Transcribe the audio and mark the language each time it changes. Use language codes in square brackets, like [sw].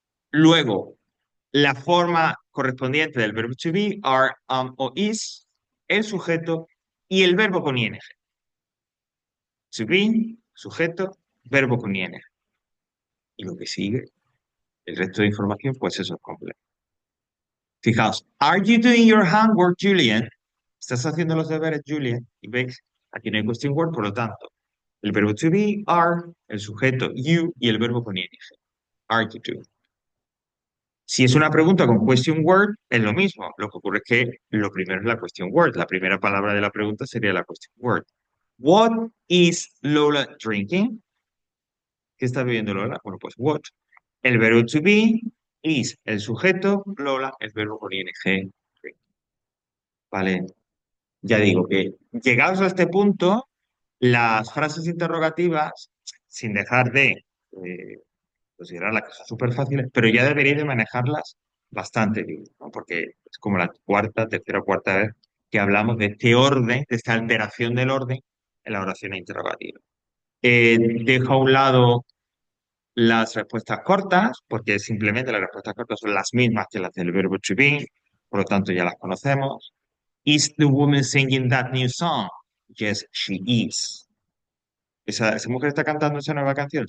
[es] Luego, la forma correspondiente del verbo to be, are, o is, el sujeto y el verbo con ing. To be, sujeto, verbo con ing. Y lo que sigue, el resto de información, pues eso es completo. Fijaos, [en] are you doing your homework, Julian? [es] ¿Estás haciendo los deberes, Julian? Y veis, aquí no hay question word, por lo tanto, el verbo to be, are, el sujeto, you, y el verbo con ing. [en] Are you doing? [es] Si es una pregunta con question word, es lo mismo. Lo que ocurre es que lo primero es la question word. La primera palabra de la pregunta sería la question word. [en] What is Lola drinking? [es] ¿Qué está bebiendo Lola? Bueno, pues what. El verbo to be is el sujeto, Lola, el verbo con ing. Drink. Vale. Ya digo que llegados a este punto, las frases interrogativas, sin dejar de considerarlas que son súper fáciles, pero ya deberéis de manejarlas bastante bien, ¿no? Porque es como la tercera o cuarta vez que hablamos de este orden, de esta alteración del orden en la oración interrogativa. Dejo a un lado las respuestas cortas, porque simplemente las respuestas cortas son las mismas que las del verbo to be, por lo tanto ya las conocemos. [en] Is the woman singing that new song? Yes, she is. [es] ¿Esa mujer está cantando esa nueva canción?